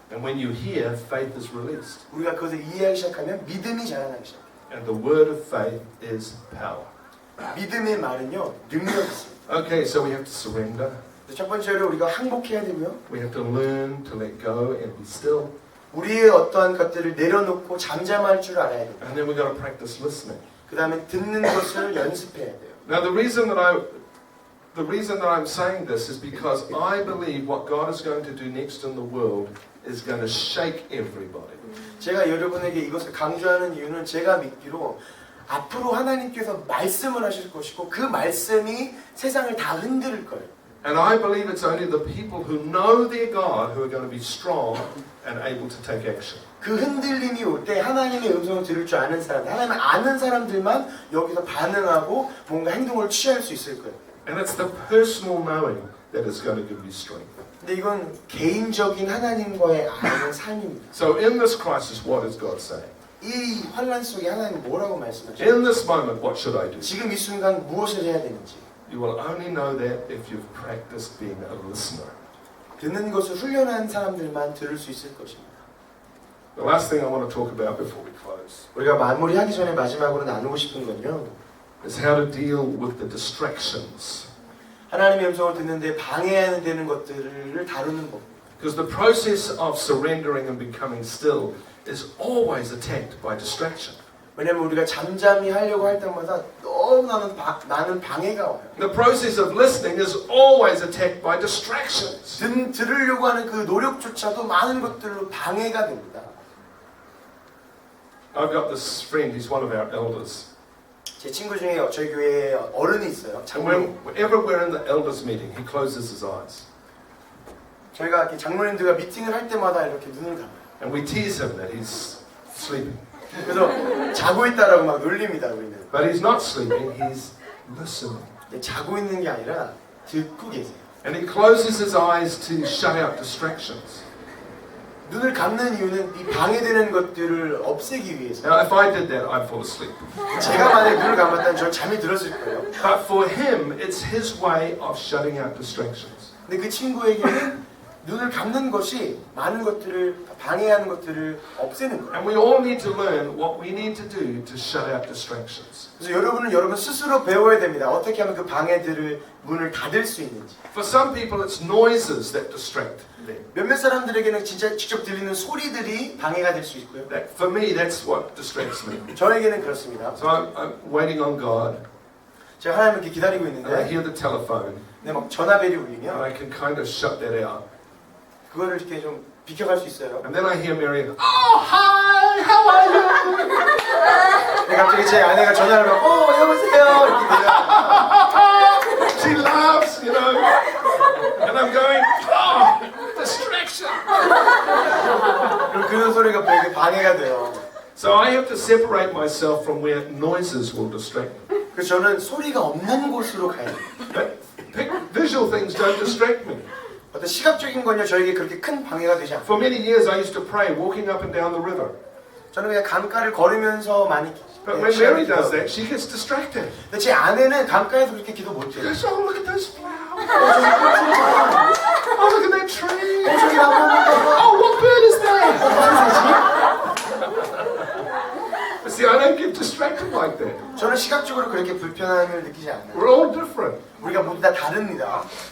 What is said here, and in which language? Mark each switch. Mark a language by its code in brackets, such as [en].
[en] And when you hear, faith is released. [ko] 우리가 그것을 이해하기 시작하면 믿음이 자라나기 시작해요. [en] And the word of faith is power. [ko] 믿음의 말은요, 능력이 있습니다. [en] Okay, so we have to surrender. [ko] 첫 번째로 우리가 항복해야 되고요. [en] We have to learn to let go and be still. [ko] 우리의 어떠한 것들을 내려놓고 잠잠할 줄 알아야 됩니다. [en] And then we've got to practice listening. [ko] 그 다음에 듣는 것을 연습해야 돼요. [en] Now the reason that I'm saying this is because I believe what God is going to do next in the world is going to shake everybody. [ko] 제가 여러분에게 이것을 강조하는 이유는 제가 믿기로 앞으로 하나님께서 말씀을 하실 것이고 그 말씀이 세상을 다 흔들 거예요. [en] And I believe it's only the people who know their God who are going to be strong and able to take action. [ko] 그 흔들림이 올 때 하나님의 음성을 들을 줄 아는 사람들, 하나님을 아는 사람들만 여기서 반응하고 뭔가 행동을 취할 수 있을 거예요. [en] And it's the personal knowing that is going to give you strength. [ko] 근데 이건 개인적인 하나님과의 아는 삶입니다. [en] So in this crisis, what is God saying? [ko] 이 환란 속에 하나님 뭐라고 말씀하시죠? [en] In this moment, what should I do? [ko] 지금 이 순간 무엇을 해야 되는지. [en] You will only know that if you've practiced being a listener. [ko] 듣는 것을 훈련한 사람들만 들을 수 있을 것입니다. [en] The last thing I want to talk about before we close [ko] 우리가 마무리하기 전에 마지막으로 나누고 싶은 건요. [en] is how to deal with the distractions. [ko] 하나님의 음성을 듣는데 방해되는 것들을 다루는 법. [en] Because the process of surrendering and becoming still is always attacked by distraction. [ko] 왜냐하면 우리가 잠잠히 하려고 할 때마다 너무 많은 방해가 와요. [en] The process of listening is always attacked by distractions. [ko] 들으려고 하는 그 노력조차도 많은 것들로 방해가 됩니다. [en] I've got this friend, he's one of our elders. [ko] 제 친구 중에 저희 교회에 어른이 있어요. [en] And [ko] 장로님. [en] whenever we're in the elders meeting, he closes his eyes. [ko] 저희가 이렇게 장로님들과 미팅을 할 때마다 이렇게 눈을 감아요. [en] And we tease him that he's sleeping. [ko] 그래서 자고 있다라고 막 놀립니다, 우리는. [en] But he's not sleeping, he's listening. [ko] 자고 있는 게 아니라 듣고 계세요. [en] And he closes his eyes to shut out distractions. [ko] 눈을 감는 이유는 이 방해되는 것들을 없애기 위해서. [en] Now, if I did that, I'd fall asleep. [ko] 제가 만약에 눈을 감았다면 저 잠이 들었을 거예요. [en] But for him, it's his way of shutting out distractions. [ko] 근데 그 친구에게는 눈을 감는 것이 많은 것들을 방해하는 것들을 없애는 거예요. [en] And we all need to learn what we need to do to shut out distractions. [ko] 그래서 여러분은 여러분 스스로 배워야 됩니다. 어떻게 하면 그 방해들을 문을 닫을 수 있는지. [en] For some people, it's noises that distract them. [ko] 몇몇 사람들에게는 진짜 직접 들리는 소리들이 방해가 될 수 있고요. [en] That, for me, that's what distracts me. [ko] 저에게는 그렇습니다. [en] So I'm waiting on God, [ko] 제가 하나님을 이렇게 기다리고 [en] and I [ko] 있는데 [en] hear the telephone, [ko] 근데 막 전화벨이 [en] and [ko] 울리면 [en] I can kind of shut that out. [ko] 그거를 이렇게 좀 비켜갈 수 있어요. [en] And then I hear Mary, oh, hi, how are you? [ko] 근데 갑자기 제 아내가 전화를 받고 여보세요 이렇게 돼요. [en] She laughs, you know, and I'm going, oh, distraction. [ko] 그럼 그런 소리가 되게 방해가 돼요. [en] So I have to separate myself from where noises will distract me. [ko] 그래서 저는 소리가 없는 곳으로 가야 돼요. [en] But visual things don't distract me. [ko] 어떤 시각적인 건요 저에게 그렇게 큰 방해가 되지 않아요. [en] For many years I used to pray walking up and down the river. [ko] 저는 그냥 강가를 걸으면서 많이 [en] But when Mary does that, she gets distracted. [ko] 근데 제 아내는 강가에서 그렇게 기도 [en] She [ko] 못해요. [en] goes, oh, look at those flowers. Oh, look at that tree. [ko] 저기 나무는 [en] Oh, what bird is that? But see, I don't get distracted like that. [ko] 저는 시각적으로 그렇게 불편함을 느끼지 않아요. [en] We're all different. [ko] 우리가 모두 다 다릅니다.